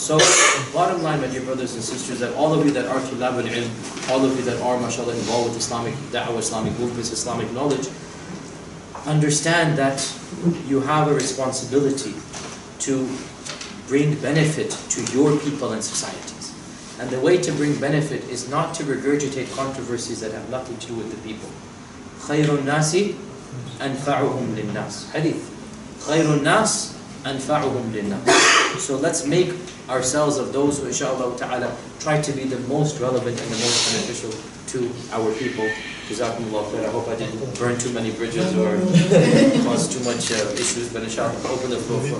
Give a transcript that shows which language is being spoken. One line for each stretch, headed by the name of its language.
English: So, bottom line, my dear brothers and sisters, that all of you that are tulab al-ilm, all of you that are, mashallah, involved with Islamic da'wah, Islamic movements, Islamic knowledge, understand that you have a responsibility to bring benefit to your people and societies. And the way to bring benefit is not to regurgitate controversies that have nothing to do with the people.
Arabic: خَيْرُ النَّاسِ أَنْفَعُهُمْ لِلنَّاسِ Hadith. خَيْرُ النَّاسِ أَنْفَعُهُمْ لِلنَّاسِ
English: So let's make ourselves of those who, inshaAllah ta'ala, try to be the most relevant and the most beneficial to our people. Jazakumullah khair. I hope I didn't burn too many bridges or cause too much issues, but inshallah, open the floor for...